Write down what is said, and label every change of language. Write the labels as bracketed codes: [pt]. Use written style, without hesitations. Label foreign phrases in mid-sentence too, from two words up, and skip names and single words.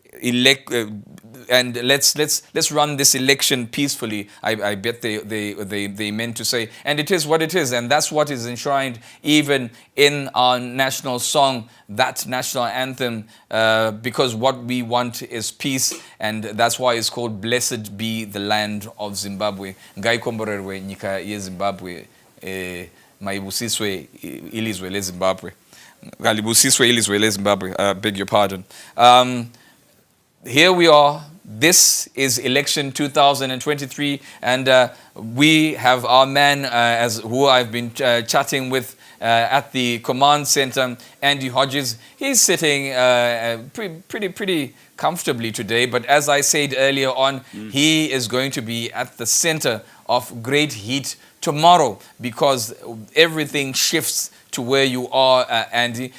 [en] And let's run this election peacefully. I bet they meant to say, and it is what it is, and that's what is enshrined even in our national song, that national anthem, because what we want is peace, and that's why it's called "Blessed Be the Land of Zimbabwe." [sn] Ngaikomborerwe nyika yeZimbabwe, [nd] maibusiswe ilizwe leZimbabwe. Galibusiswe ilizwe leZimbabwe. [en] Beg your pardon. Here we are. This is election 2023, and we have our man, who I've been chatting with at the command center, Andy Hodges. He's sitting pretty comfortably today, but as I said earlier on, he is going to be at the center of great heat tomorrow, because everything shifts to where you are, Andy.